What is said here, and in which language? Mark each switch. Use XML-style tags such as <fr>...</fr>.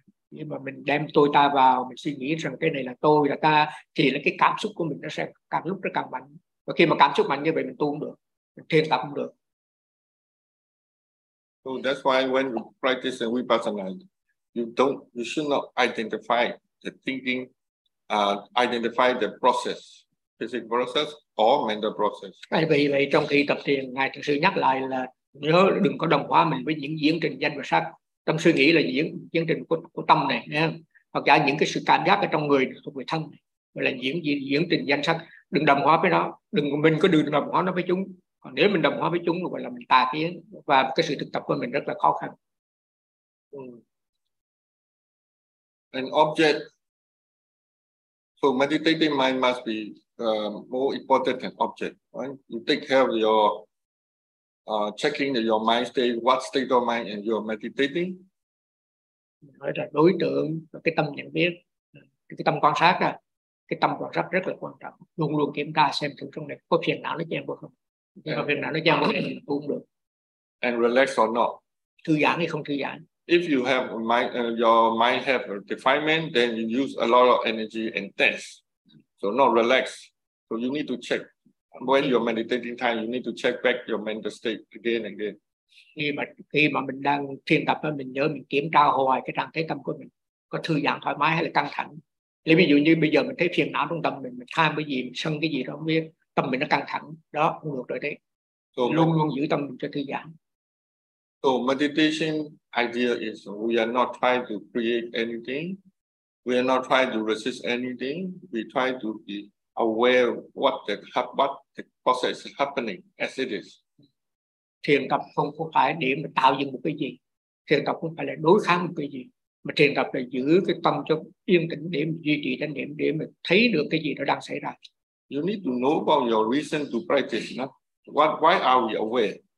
<vi>Nhưng mà mình đem tôi ta vào, mình suy nghĩ rằng cái này là tôi, là ta, thì là cái cảm xúc của mình nó sẽ càng lúc nó càng mạnh. Và khi mà cảm xúc mạnh như vậy mình tu không được, mình thiền tập không được.</vi> <en>So that's why when you practice and vipassana, you should not identify the thinking, identify the process, physical process or mental process.</en> <vi>Tại vì vậy trong khi tập thiền, Ngài thực sự nhắc lại là nhớ đừng có đồng hóa mình với những diễn trình danh và sắc. Tâm suy nghĩ là diễn chương trình của tâm này nha, hoặc là những cái sự cảm giác ở trong người thuộc về thân này, là diễn trình danh sắc, đừng đồng hóa với nó, đừng mình có đừng đồng hóa nó với chúng. Còn nếu mình đồng hóa với chúng gọi là mình tà kiến, và cái sự thực tập của mình rất là khó khăn.</vi> <en>An object, so meditating mind must be more important than object, right? You take care of your checking your mind state, what state of mind and you're meditating.</en> <vi>Nói là đối tượng, cái tâm nhận biết, cái tâm quan sát, cái tâm quan sát rất là quan trọng. Luôn luôn kiểm tra xem thử trong này có phiền não nó chen vô không. Nếu có phiền não nó chen vô thì mình cũng được.</vi> <en>And relax or not.</en> <vi>Thư giãn hay không thư giãn.</vi> <en>If you have your mind have a defilement, then you use a lot of energy and tense. So not relax. So you need to check. When you're meditating time, you need to check back your mental state again and again.</en> <vi>Khi mà mình đang thiền tập, mình nhớ mình kiểm tra hoài cái trạng thái tâm của mình có thư giãn thoải mái hay là căng thẳng. Lấy ví dụ như bây giờ mình thấy phiền não trong tâm mình tham cái gì, mình sân cái gì đó không biết, tâm mình nó căng thẳng, đó không được rồi đấy. So luôn luôn giữ tâm mình cho thư giãn.</vi> <en>So meditation idea is we are not trying to create anything, we are not trying to resist anything, we try to be aware what the process is happening as it is.</en> <vi>Thiền tập không phải để mà tạo dựng một cái gì, thiền tập không phải là đối kháng một cái gì, mà thiền tập là giữ cái tâm cho yên tĩnh để duy trì chánh niệm, để mình thấy được cái gì nó đang xảy ra.</vi> <en>You need to know about your reason to practice, not what why are we aware.</en>